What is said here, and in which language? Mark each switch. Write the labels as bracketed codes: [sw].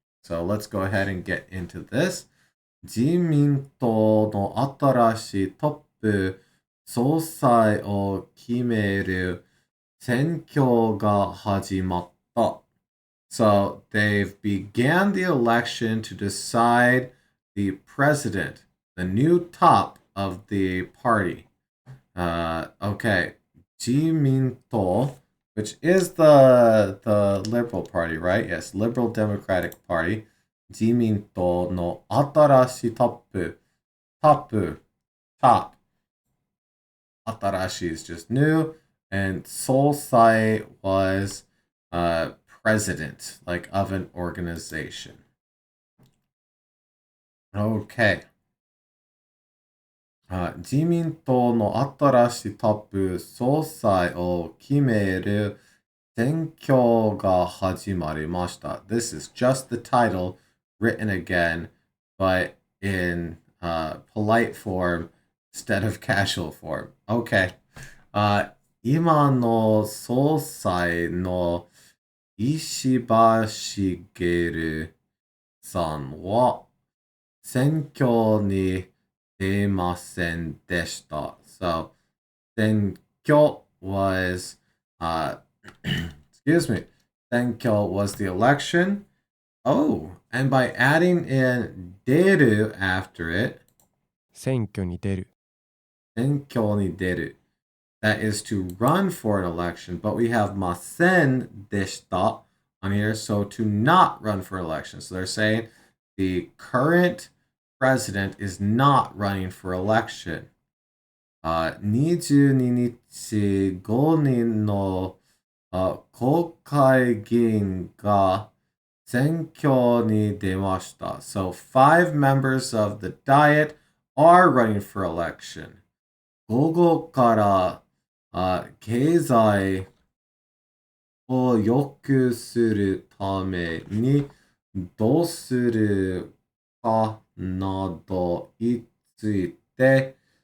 [en] So let's go ahead and get into this. [ja] 自民党の新しいトップ総裁を決める選挙が始まった。 [en] So they've began the election to decide the president, the new top of the party. Okay, 自民党, which is the Liberal Party, right? Yes, Liberal Democratic Party. [ja] 自民党の新しいトップ. [en] Top. 新しい is just new. And 総裁 was president, like of an organization. Okay. [ja] 自民党の新しいトップ総裁を決める選挙が始まりました。 [en] This is just the title written again, but in polite form instead of casual form. Okay. [ja] 今の総裁の石破茂さんは選挙に出ませんでした。 [en] So, 選挙 was, excuse me, 選挙 was the election. Oh, and by adding in 出る after it, [ja] 選挙に出る。選挙に出る. [en] That is to run for an election, but we have ませんでした on here, so to not run for an election. So they're saying the current president is not running for election. [ja] 22日5人の国会議員が選挙に出ました. [en] So 5 members of the Diet are running for election. [ja] 午後から経済を良くするためにどうするかなどについて.